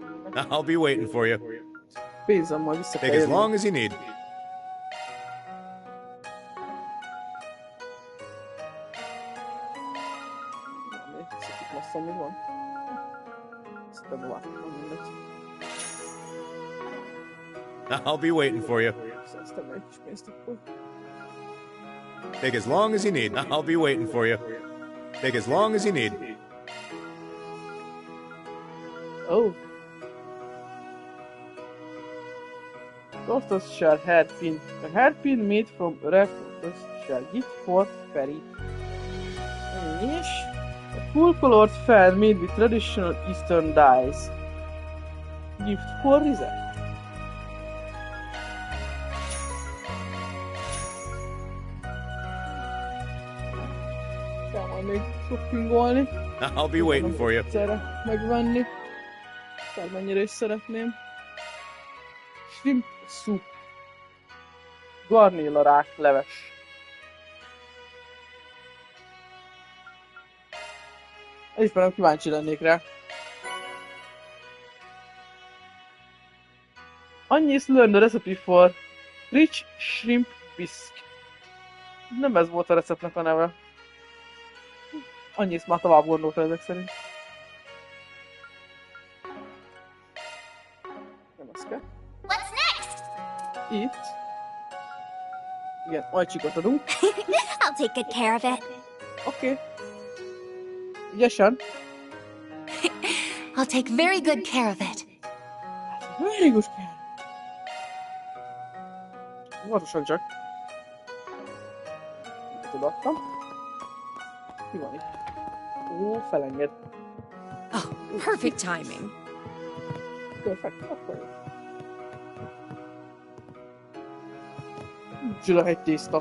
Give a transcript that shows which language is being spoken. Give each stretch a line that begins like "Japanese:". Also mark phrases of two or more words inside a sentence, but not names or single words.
English: I'll be waiting for you.
Hungarian: Pénzem majd vissza kell
English: Take as
Hungarian: jönni.
English: long as you need.
Hungarian: Itt masszon még van. Szerintem beváltottam mindent.
English: I'll be waiting for you.
Hungarian: Szereztem meg egy kis pénzt akkor.
English: Take as long as you need. I'll be waiting for you. Take as long as you need. Oh. Tortoise shell hairpin. A hairpin made from red tortoise shell. Gift for Perry.
Hungarian: És a
English: cool colored fan made with traditional Eastern dyes. Gift for Rizet.
Hungarian: Kell majd még shoppingolni.
English: I'll be waiting for you.
Hungarian: Egyszerre megvenni. Bármennyire is szeretném.
English: Shrimp soup.
Hungarian: Garnéla rák leves. Elismerem, kíváncsi lennék rá.
English: Anyis learned the recipe for rich shrimp bisque.
Hungarian: Nem ez volt a receptnek a neve. Anyis már tovább gondolta ezek szerint. Nem az kell.
English: What's next?
Hungarian: Itt. Igen, ajcsikot adunk.
English: I'll take good care of it.
Hungarian: Oké. Ügyesen.
English: I'll take very good care of it. Very good care.
Hungarian: Óvatosan csak. Tudattam. Mi van itt? Ó, felenged.
English: Oh, perfect timing. Perfect.
Hungarian: Akkor jó. Zsülöhegy tészta.